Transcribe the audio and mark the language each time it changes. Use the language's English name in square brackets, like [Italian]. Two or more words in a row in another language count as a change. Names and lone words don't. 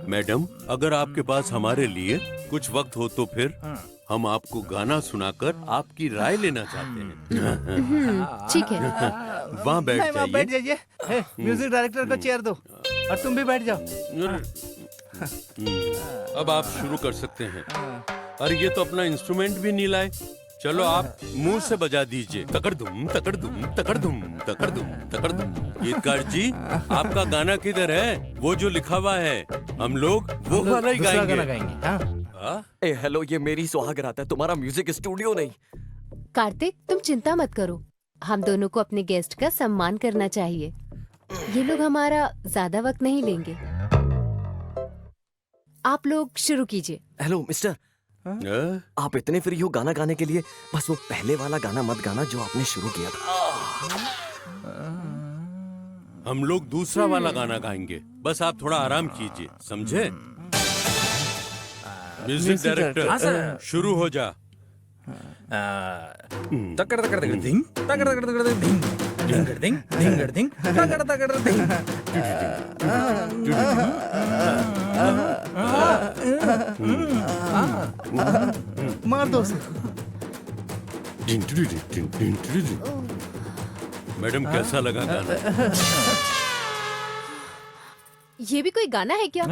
[Hindi] मैडम अगर आपके पास हमारे लिए कुछ वक्त हो तो फिर हम आपको गाना सुनाकर आपकी राय लेना चाहते हैं। ठीक है। वहाँ बैठ बैठ जाइए। जाइए। म्यूजिक डायरेक्टर को चेयर दो और तुम भी बैठ जाओ। अब आप शुरू कर सकते हैं। अरे ये तो अपना इंस्ट्रूमेंट भी नहीं लाए। चलो आप मुंह से बजा दीजिए। तकड़ धुम तकड़ धुम तकड़ धुम तकड़ धुम तकड़ धुम। गीतकार जी, आपका गाना किधर है? वो जो लिखा हुआ है, हम लोग वो वाला ही दूसरा गाना गाएंगे। गाएंगे। हाँ? ए हेलो, ये मेरी सुहाग रात है, तुम्हारा म्यूजिक स्टूडियो नहीं। कार्तिक तुम चिंता मत करो, हम दोनों को अपने गेस्ट का सम्मान करना चाहिए। ये लोग हमारा ज्यादा वक्त नहीं लेंगे। आप लोग शुरू कीजिए। हेलो मिस्टर, आप इतने फ्री हो गाना गाने के लिए? बस वो पहले वाला गाना मत गाना जो आपने शुरू किया था। हम लोग दूसरा वाला गाना गाएंगे, बस आप थोड़ा आराम कीजिए, समझे? म्यूजिक डायरेक्टर शुरू हो जा। तकड़ तकड़ तकड़ धिंग, तकड़ तकड़ तकड़ धिंग, धिंगड़ धिंग, धिंगड़ धिंग, तकड़ तकड़ धिंग। मार दो उसे। मैडम कैसा लगा गाना? ये भी कोई गाना है क्या?